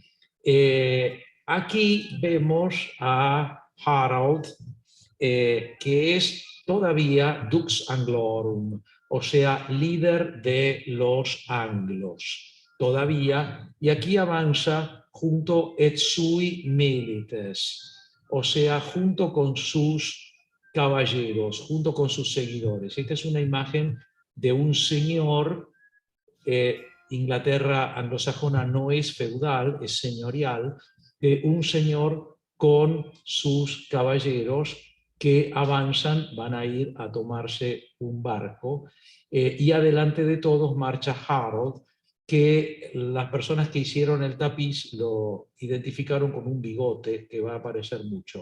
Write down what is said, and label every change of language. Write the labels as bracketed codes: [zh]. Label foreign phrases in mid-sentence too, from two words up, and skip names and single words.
[es] Aquí vemos a Harold, que es todavía [la] Dux Anglorum, [es] o sea, líder de los anglos, todavía, y aquí avanza junto [la] et sui milites, [es] o sea, junto con sus caballeros, junto con sus seguidores. Esta es una imagen de un señor. Inglaterra anglosajona no es feudal, es señorial, un señor con sus caballeros que avanzan, van a ir a tomarse un barco, y adelante de todos marcha Harold, que las personas que hicieron el tapiz lo identificaron con un bigote que va a aparecer mucho.